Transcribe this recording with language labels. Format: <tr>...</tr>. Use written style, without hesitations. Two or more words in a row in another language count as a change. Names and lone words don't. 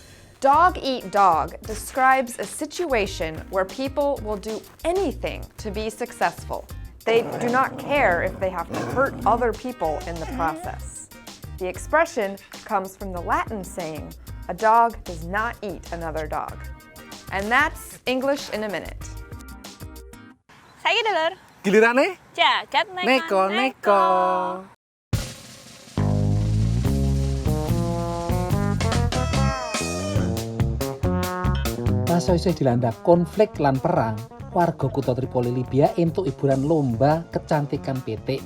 <en>Dog-eat-dog describes a situation where people will do anything to be successful. They do not care if they have to hurt other people in the process. The expression comes from the Latin saying, a dog does not eat another dog. And that's English in a Minute.</en> <jv>Saiki dulur. Gilirane? Jagat neko-neko. Masa isih dilanda konflik lan perang, warga kutha Tripoli Libya entuk hiburan lomba kecantikan pitik.</jv>